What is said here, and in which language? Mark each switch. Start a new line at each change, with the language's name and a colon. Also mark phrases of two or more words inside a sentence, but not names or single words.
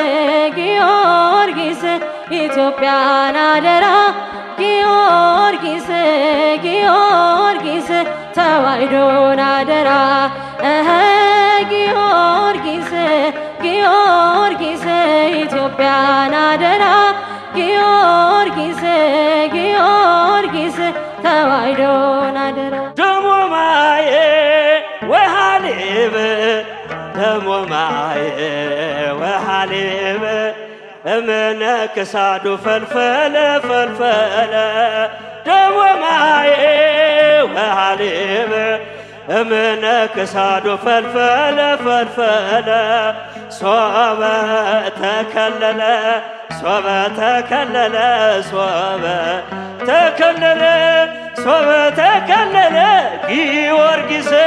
Amharic: ጊዮርጊስ ኢትዮጵያን አደራ ጊዮርጊስ ጊዮርጊስ ተዋሕዶን አደራ ጊዮርጊስ ጊዮርጊስ ኢትዮጵያን አደራ ጊዮርጊስ ጊዮርጊስ ተዋሕዶን አደራ
Geez: ደሞ ማየ ወሃሌብ ደሞ ማየ ወሃሌብ እምነ ክሳዱ ፈልፈለ ፈልፈለ ደሞ ማየ ወሃሌብ እምነ ክሳዱ ፈልፈለ ፈልፈለ ሶበ ተከለለ ሶበ ተከለለ ሶበ ተከለለ ሶበ ተከለለ ጊዮርጊስ